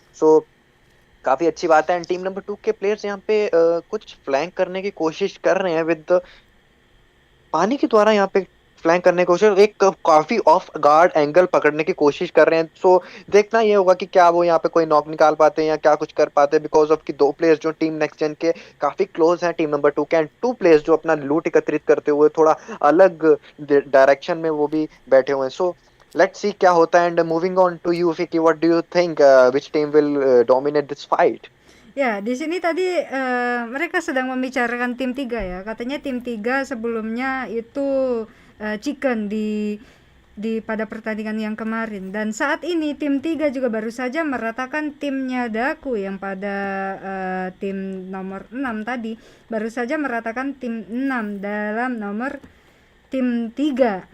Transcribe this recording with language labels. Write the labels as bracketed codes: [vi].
[hi] सो काफी अच्छी बात है, एंड टीम नंबर 2 के प्लेयर्स यहाँ पे कुछ फ्लैंक करने की कोशिश कर रहे हैं विद पानी के द्वारा, यहाँ पे फ्लैंक करने की कोशिश, एक काफी ऑफ गार्ड एंगल पकड़ने की कोशिश कर रहे हैं। सो देखना ये होगा कि क्या वो यहाँ पे कोई नॉक निकाल पाते हैं या क्या कुछ कर पाते हैं, बिकॉज ऑफ कि दो प्लेयर्स जो टीम नेक्स्ट जेन के काफी क्लोज हैं टीम नंबर 2 के, एंड 2 प्लेयर्स जो अपना लूट एकत्रित करते हुए थोड़ा अलग डायरेक्शन में वो भी बैठे हुए हैं। [en] so let's see [hi] क्या होता है, [en] and moving on to you Fiqi, what do you think which team will dominate this fight? [id] Ya, di sini tadi mereka sedang membicarakan tim 3 ya. Katanya tim 3 sebelumnya itu chicken di pada pertandingan yang kemarin, dan saat ini tim 3 juga baru saja meratakan timnya Daku yang pada tim nomor 6 tadi baru saja meratakan tim 6 dalam nomor tim 3.